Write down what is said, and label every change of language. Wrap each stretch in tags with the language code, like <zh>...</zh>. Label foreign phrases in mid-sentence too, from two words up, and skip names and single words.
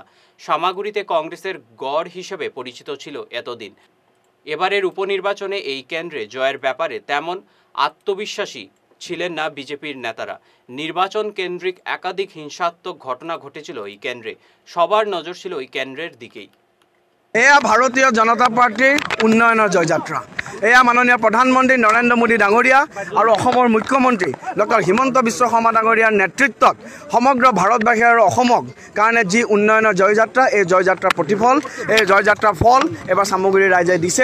<bn>সামাগুড়িতে কংগ্রেসের গড় হিসেবে পরিচিত ছিল এতদিন। এবারের উপনির্বাচনে এই কেন্দ্রে জয়ের ব্যাপারে তেমন আত্মবিশ্বাসী ছিলেন না বিজেপির নেতারা। নির্বাচন কেন্দ্রিক একাধিক হিংসাত্মক ঘটনা ঘটেছিল এই কেন্দ্রে। সবার নজর ছিল এই কেন্দ্রের দিকেই।</bn> <as>এয়া ভারতীয় জনতা পাৰ্টীৰ উন্নয়নৰ জয়যাত্ৰা। এয়া মাননীয় প্ৰধানমন্ত্ৰী নৰেন্দ্ৰ মোদী ডাঙৰীয়া আৰু অসমৰ মুখ্যমন্ত্ৰী ডক্টৰ হিমন্ত বিশ্ব শৰ্মা ডাঙৰীয়াৰ নেতৃত্বত সমগ্ৰ ভাৰতবাসী আৰু অসমক কাৰণে যি উন্নয়নৰ জয়যাত্ৰা, এই জয়যাত্ৰাৰ প্ৰতিফল, এই জয়যাত্ৰাৰ ফল এবাৰ চামগুৰিৰ ৰাইজে দিছে।</as>